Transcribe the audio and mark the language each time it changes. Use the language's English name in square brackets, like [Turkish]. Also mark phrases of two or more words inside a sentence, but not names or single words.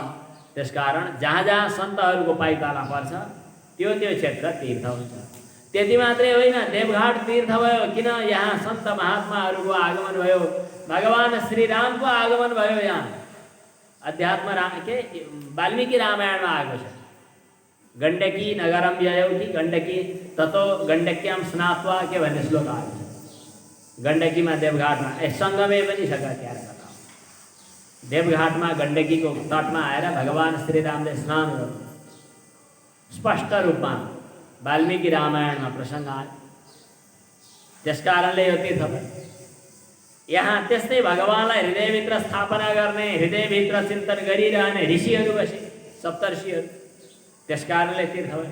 [Nepali] त्यसकारण जहाँ जहाँ सन्तहरूको पाइताला पर्छ त्यो क्षेत्र तीर्थ हुन्छ। त्यति मात्रै होइन, देवघाट तीर्थ भयो। किन? यहाँ सन्त महात्माहरूको आगमन भयो, भगवान श्रीरामको आगमन भयो। यहाँ अध्यात्म वाल्मीकि रामायणमा आएको छ। [Sanskrit] गण्डकी नगरम ययौति गण्डकी ततो गण्डक्याम स्नात्वा [Nepali] के भन्ने श्लोक आएको छ। गण्डकीमा देवघाटमा सङ्गमे पनि छ क्या कथा। देवघाटमा गण्डकीको तटमा आएर भगवान श्रीरामले स्नान गर्नु स्पष्ट रूपमा वाल्मीकि रामायणमा प्रसङ्ग आयो। त्यसकारणले यो तीर्थ भयो। यहाँ त्यस्तै भगवानलाई हृदयभित्र स्थापना गर्ने, हृदयभित्र चिन्तन गरिरहने ऋषिहरू बसे, सप्तर्षिहरू, त्यसकारणले तीर्थ भयो।